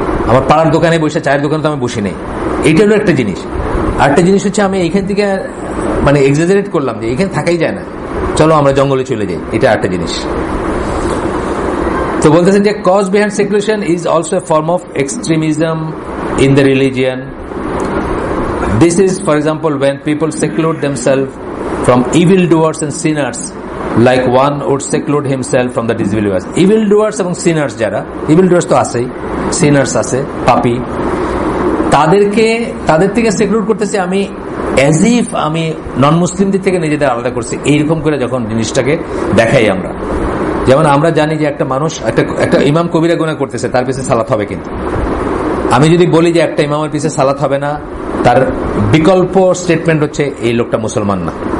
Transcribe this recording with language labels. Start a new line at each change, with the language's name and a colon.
Bangla: আমার পাড়ার দোকানে বসে, চায়ের দোকানে তো আমি বসি নেই, এইটা হলো একটা জিনিস। আর একটা জিনিস হচ্ছে আমি এইখান থেকে মানে এক্সাজারেট করলাম যে এখানে থাকাই যায় না, চলো আমরা জঙ্গলে চলে যাই, এটা একটা জিনিস। তো বলতেছেন যে
English: Cause behind seclusion is also a form of extremism in the religion. This is, for example, when people seclude themselves from evildoers and sinners, like one would seclude himself from the disbelievers.
Bangla: Evildoers এবং sinners, যারা evildoers তো আছেই, sinners আছে, পাপী, তাদের থেকে সেক্লুড করতেছি আমি, as if আমি নন মুসলিমদের থেকে নিজেদের আলাদা করছি। এইরকম করে যখন জিনিসটাকে দেখাই আমরা, যেমন আমরা জানি যে একটা মানুষ একটা ইমাম কবিরা গুনাহ করতেছে, তার পিছনে সালাত হবে, কিন্তু আমি যদি বলি যে একটা ইমামের পিছনে সালাত হবে না, তার বিকল্প স্টেটমেন্ট হচ্ছে এই লোকটা মুসলমান না।